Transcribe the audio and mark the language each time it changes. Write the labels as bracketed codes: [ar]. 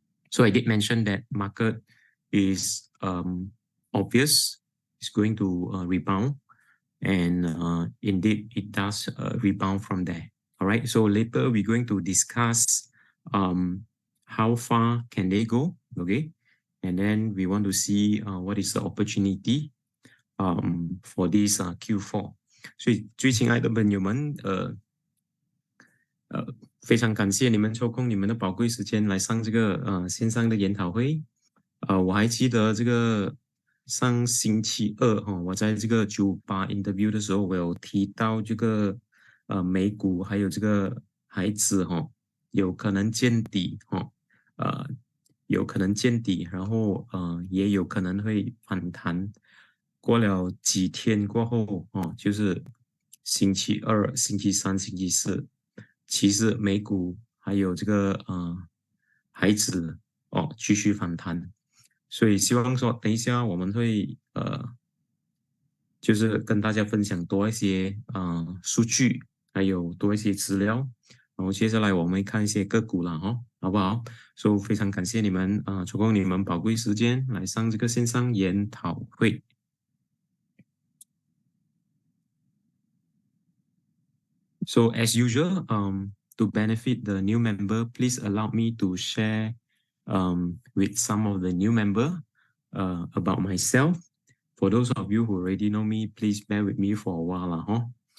[en] So I did mention that market is obvious it's going to rebound, and indeed it does rebound from there. All right. So later we're going to discuss how far can they go. Okay. And then we want to see what is the opportunity for this Q4. [zh] 所以最亲爱的朋友们，非常感谢你们抽空你们的宝贵时间来上这个线上的研讨会。我还记得这个上星期二我在这个98 interview 的时候，我有提到这个美股还有这个海指有可能见底有可能见底，然后也有可能会反弹。过了几天过后就是星期二、星期三、星期四，其实美股还有这个海指继续反弹，所以希望说等一下我们会就是跟大家分享多一些数据，还有多一些资料，然后接下来我们看一些个股了哈，好不好？所以非常感谢你们抽空你们宝贵时间来上这个线上研讨会。 [en] So as usual, to benefit the new member, please allow me to share with some of the new member about myself. For those of you who already know me, please bear with me for a while.